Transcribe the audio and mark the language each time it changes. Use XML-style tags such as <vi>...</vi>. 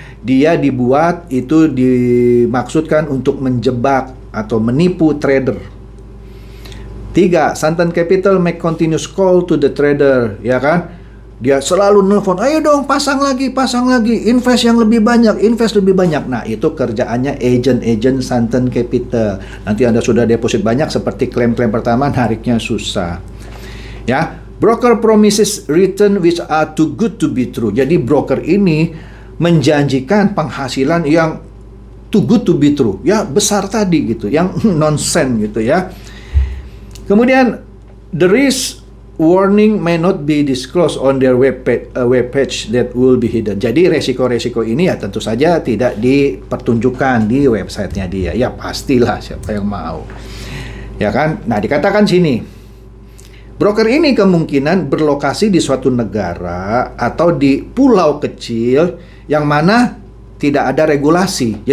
<id>Dia dibuat itu dimaksudkan untuk menjebak atau menipu trader. 3.</id> <en>Santen Capital make continuous call to the trader,</en> <id>ya kan? Dia selalu nelfon, ayo dong pasang lagi, invest yang lebih banyak, invest lebih banyak. Nah, itu kerjaannya agent Santen Capital. Nanti Anda sudah deposit banyak, seperti klaim-klaim pertama, nariknya susah.</id> <en>Ya, broker promises return which are too good to be true.</en> <id>Jadi broker ini menjanjikan penghasilan yang</id> <en>too good to be true,</en> <id>ya besar tadi gitu, yang nonsense gitu ya.</id> <en>Kemudian the risk warning may not be disclosed on their web page that will be hidden.</en> <id>Jadi resiko-resiko ini ya tentu saja tidak dipertunjukkan di websitenya dia. Ya pastilah, siapa yang mau, ya kan. Nah, dikatakan sini, broker ini kemungkinan berlokasi di suatu negara atau di pulau kecil yang mana tidak ada regulasi.</id>